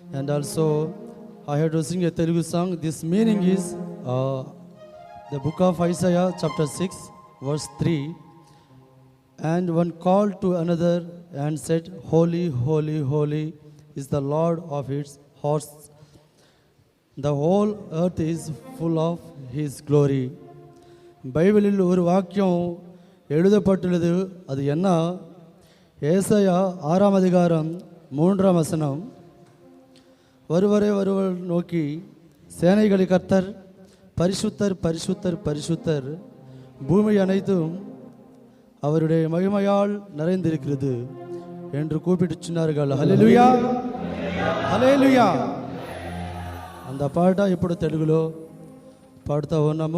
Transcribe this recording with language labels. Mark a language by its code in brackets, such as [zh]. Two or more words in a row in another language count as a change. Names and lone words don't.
[en] And also I had to sing a Telugu song. This meaning is the book of Isaiah chapter 6 verse 3. And one called to another and said, Holy, holy, holy is the Lord of its hosts. The whole earth is full of his glory. [ta] பைபிளில் ஒரு வாக்கியம் எழுதப்பட்டுள்ளது. அது என்ன? ஏசாயா 6ஆம் அதிகாரம் 3ஆம் வசனம். வருவரை நோக்கி சேனைகளை கர்த்தர் பரிசுத்தர் பரிசுத்தர் பரிசுத்தர், பூமி அனைத்தும் அவருடைய மகிமையால் நிறைந்திருக்கிறது என்று கூப்பிட்டு சொன்னார்கள். [te] హల్లెలూయా, హల్లెలూయా. அந்த పాట ఇప్పుడు తెలుగులో పాడుతూ ఉన్నాము.